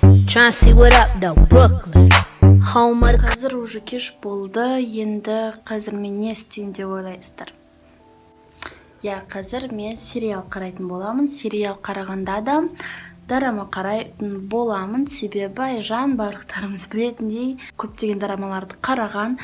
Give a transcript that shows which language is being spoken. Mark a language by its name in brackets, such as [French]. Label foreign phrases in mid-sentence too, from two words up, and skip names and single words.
[English] Trying to see what up though, Brooklyn, home of the... [Kazakh] Қазір уже кеш болды, енді қазір мен не істейін деп ойлайсыздар. Қазір мен сериал қарайтын боламын. Сериал қарағанда да Дарама қарайтын боламын, себебі Айжан барлықтарымыз білетіндей көптеген дорамаларды қараған.